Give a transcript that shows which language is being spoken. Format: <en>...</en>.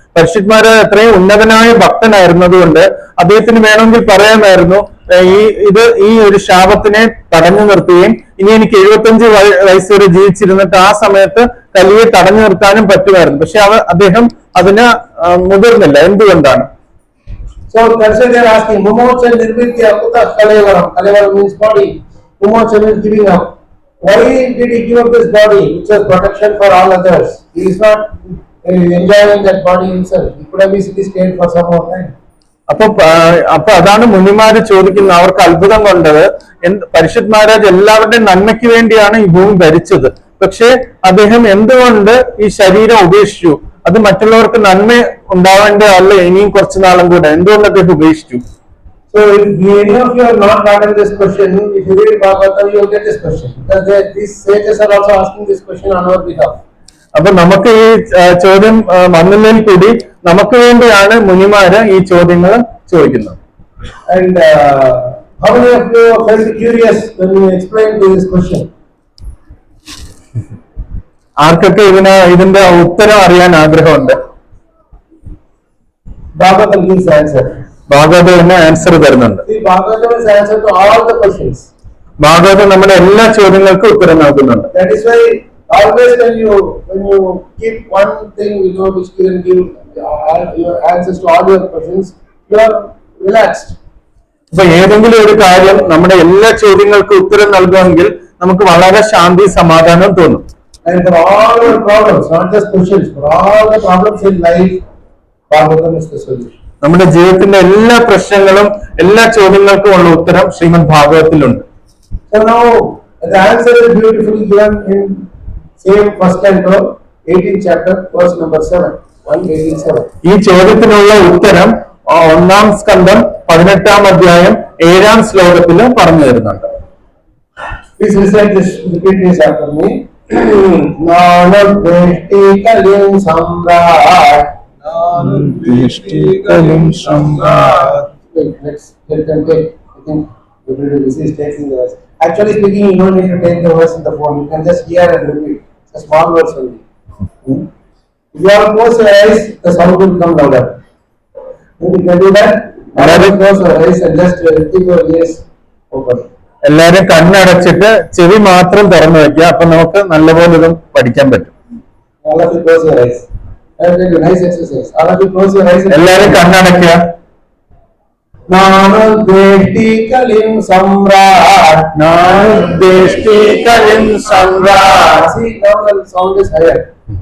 <ml>പരിശുദ്ധ മഹാരാജ് അത്രയും ഉന്നതനായ ഭക്തനായിരുന്നതുകൊണ്ട് അദ്ദേഹത്തിന് വേണമെങ്കിൽ പറയാമായിരുന്നു ഈ ഒരു ശാപത്തിനെ തടഞ്ഞു നിർത്തുകയും ഇനി എനിക്ക് 75 വയസ്സ് വരെ ജീവിച്ചിരുന്നിട്ട് ആ സമയത്ത് കലിയെ തടഞ്ഞു നിർത്താനും പറ്റുമായിരുന്നു. പക്ഷെ അദ്ദേഹം അതിന് മുതിർന്നില്ല. എന്തുകൊണ്ടാണ്?</ml> <en>So that's why they are asking,</en> <sa>Mumocha Nirvidya Kuta Kalevaram.</sa> <en>Kalevaram means body. Mumocha means giving up. Why did he give up this body, which was protection for all others? He is not enjoying that body himself. He could have easily stayed for some more time.</en> <ml>അപ്പൊ അതാണ് മുനിമാര് ചോദിക്കുന്നത്. അവർക്ക് അത്ഭുതം കൊണ്ടത് പരിശുദ്ധ മഹാരാജ് എല്ലാവരുടെയും നന്മയ്ക്ക് വേണ്ടിയാണ് ഈ ഭൂമി ഭരിച്ചത്. പക്ഷെ അദ്ദേഹം എന്തുകൊണ്ട് ഈ ശരീരം ഉപേക്ഷിച്ചു? അത് മറ്റുള്ളവർക്ക് നന്മ ഉണ്ടാവേണ്ടതല്ല ഇനിയും കുറച്ചു നാളും കൂടെ. എന്തുകൊണ്ട് അദ്ദേഹം ഉപേക്ഷിച്ചു?</ml> <en>So if any of you have not gotten this question, if you read Bhagavatam, you will get this question. Because these sages are also asking this question on our behalf.</en> <ml>അപ്പൊ നമുക്ക് ഈ ചോദ്യം വന്നതിൽ കൂടി നമുക്ക് വേണ്ടിയാണ് മുനിമാര് ഈ ചോദ്യങ്ങൾ ചോദിക്കുന്നത്.</ml> <en>And how many of you felt curious when we explained this question?</en> <ml>ആർക്കൊക്കെ ഇതിന്റെ ഉത്തരം അറിയാൻ ആഗ്രഹമുണ്ട്?</ml> <en>Bhagavatam gives answer.</en> <ml>Bhagavatam answer തരുന്നുണ്ട്.</ml> <en>See, Bhagavatam is answer to all the questions.</en> <ml>Bhagavatam നമ്മുടെ എല്ലാ ചോദ്യങ്ങൾക്കും ഉത്തരം നൽകുന്നുണ്ട്.</ml> <en>That is why always when you keep one thing which can give your answers to all your questions, you are relaxed.</en> <ml>അപ്പൊ ഏതെങ്കിലും ഒരു കാര്യം നമ്മുടെ എല്ലാ ചോദ്യങ്ങൾക്കും ഉത്തരം നൽകുമെങ്കിൽ നമുക്ക് വളരെ ശാന്തി സമാധാനം തോന്നും.</ml> <en>And for all your problems, not just questions, for all the problems in life, Bhagavatam is the solution.</en> <ml>നമ്മുടെ ജീവിതത്തിന്റെ എല്ലാ പ്രശ്നങ്ങളും എല്ലാ ചോദ്യങ്ങൾക്കും ഉള്ള ഉത്തരം Shrimad ഭാഗവതത്തിലുണ്ട്.</ml> <en>So now the answer is beautifully given in same first canto, 18th chapter, verse number 7. 1:18-7.</en> <ml>ഈ ചോദ്യത്തിനുള്ള ഉത്തരം 1-ാം സ്കന്ധം 18-ാം അധ്യായം 7-ാം ശ്ലോകത്തിൽ പറഞ്ഞു തരുന്നുണ്ട്.</ml> <en>Please recite this, repeat this after me.</en> <sa>Nanadveshti kalim samrat. Nanadveshti kalim samrat.</sa> <en>Let's take. I think everybody is taking the verse. Actually speaking, you don't need to take the verse in the phone. You can just hear and repeat. It's a small verse only. If you are close your eyes, the sound will come louder. You can do that. Close your eyes and just keep your ears open.</en> <ml>എല്ലാരും കണ്ണടച്ചിട്ട് ചെവി മാത്രം തുറന്നു വെക്കുക. അപ്പൊ നമുക്ക് നല്ലപോലെ ഇതും പഠിക്കാൻ പറ്റും.</ml> <en>All of you close your eyes. That will be a nice exercise. All of you close your eyes.</en> <ml>എല്ലാരും കണ്ണടയ്ക്കുക.</ml> <sa>Nanadveshti kalim samrat. Nanadveshti kalim samrat.</sa> <en>See, now the sound is higher.</en>